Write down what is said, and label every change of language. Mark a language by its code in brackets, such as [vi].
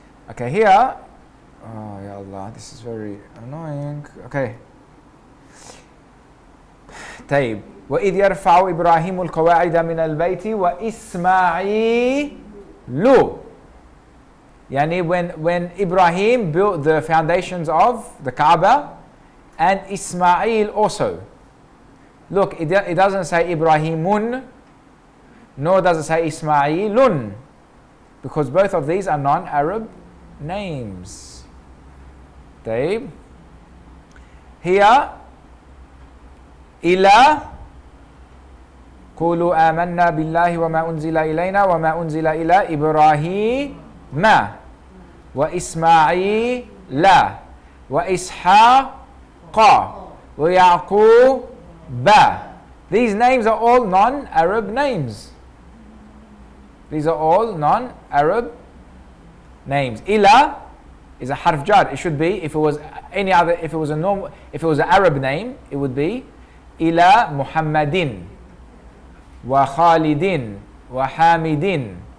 [en] Okay, here. Oh, ya Allah, this is very annoying. Okay. [ar] طيب وإذ يرفع إبراهيم القواعد من البيت وإسماعيل. يعني [en] when Ibrahim built the foundations of the Kaaba and Ismail also. Look, it doesn't say Ibrahimun, nor does it say Ismailun, because both of these are non-Arab names. [ar] طيب [en] here [ar] إلى قولوا آمنا بالله وما أنزل إلينا وما أنزل إلى إبراهيم وإسماعيل وإسحاق ويعقوب. [en] These names are all non-Arab names. These are all non-Arab names. Ila is a harf jar. It should be, if it was any other, if it was an Arab name, it would be Ila Muhammadin wa Khalidin wa Hamidin.